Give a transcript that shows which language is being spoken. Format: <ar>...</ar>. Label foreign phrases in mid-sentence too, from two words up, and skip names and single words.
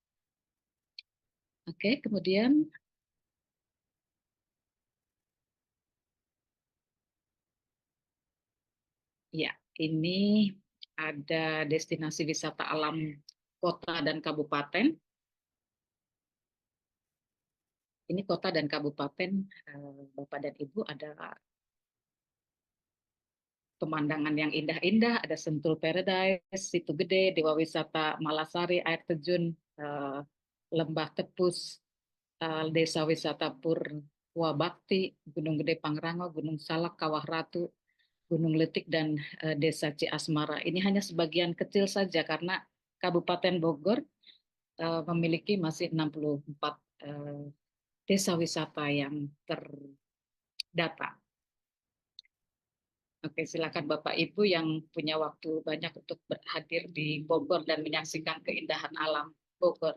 <id>Oke, kemudian ya, ini ada destinasi wisata alam kota dan kabupaten. Ini kota dan kabupaten, Bapak dan Ibu, ada pemandangan yang indah-indah, ada Sentul Paradise, Situ Gede, Dewa Wisata Malasari, air terjun Lembah Tepus, Desa Wisata Purwa Bakti, Gunung Gede Pangrango, Gunung Salak, Kawah Ratu, Gunung Letik, dan Desa Ciasmara. Ini hanya sebagian kecil saja karena Kabupaten Bogor memiliki masih 64 desa wisata yang terdata. Oke, silakan Bapak Ibu yang punya waktu banyak untuk hadir di Bogor dan menyaksikan keindahan alam Bogor.</id>